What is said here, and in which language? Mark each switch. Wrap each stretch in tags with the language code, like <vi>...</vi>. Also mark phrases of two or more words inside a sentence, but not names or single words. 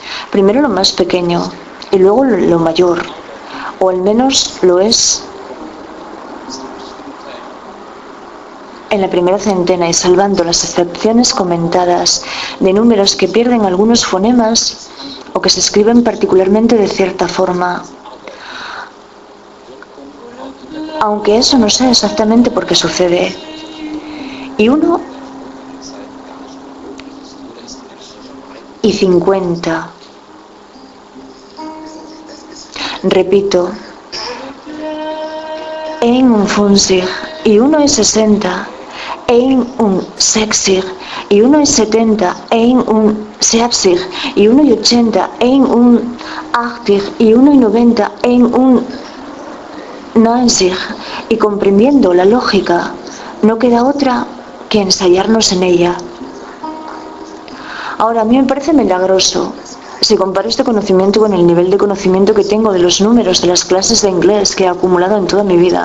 <es>Primero lo más pequeño y luego lo mayor, o al menos lo es en la primera centena, y salvando las excepciones comentadas de números que pierden algunos fonemas o que se escriben particularmente de cierta forma, aunque eso no sé exactamente por qué sucede. Y 1 y 50. Repito,</es> <de>ein und 50,</de> <es>y 1 y 60,</es> <de>ein und 60,</de> <es>y 1 y 70,</es> <de>ein und 70,</de> <es>y 1 y 80,</es> <de>ein und 80,</de> <es>y 1 y 90,</es> <de>ein und 90,</de> <es>y comprendiendo la lógica, no queda otra que ensayarnos en ella. Ahora, a mí me parece milagroso. Si comparo este conocimiento con el nivel de conocimiento que tengo de los números de las clases de inglés que he acumulado en toda mi vida.</es>